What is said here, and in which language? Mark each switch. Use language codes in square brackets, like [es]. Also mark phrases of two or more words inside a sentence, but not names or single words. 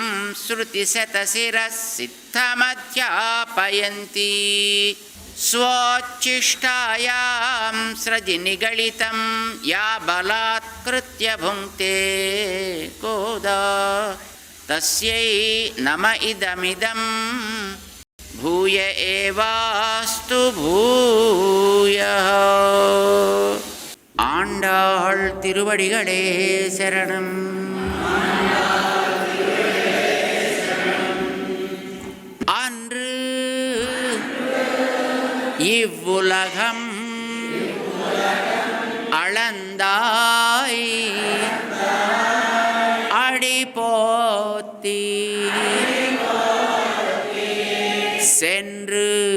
[sa] శృతిశతశిరసిద్ధమధ్యాపయంతి స్వోచ్ఛిష్టాయాం స్రజి నిగళితం యా బలాత్కృత్య భుంక్తే కోదా తస్యై నమ ఇదమిదం భూయ ఏవాస్తు భూయః. [ta] ஆண்டாள் திருவடிகளே சரணம். அன்று இவ்வுலகம் அளந்தாய் அடி போத்தி சென்று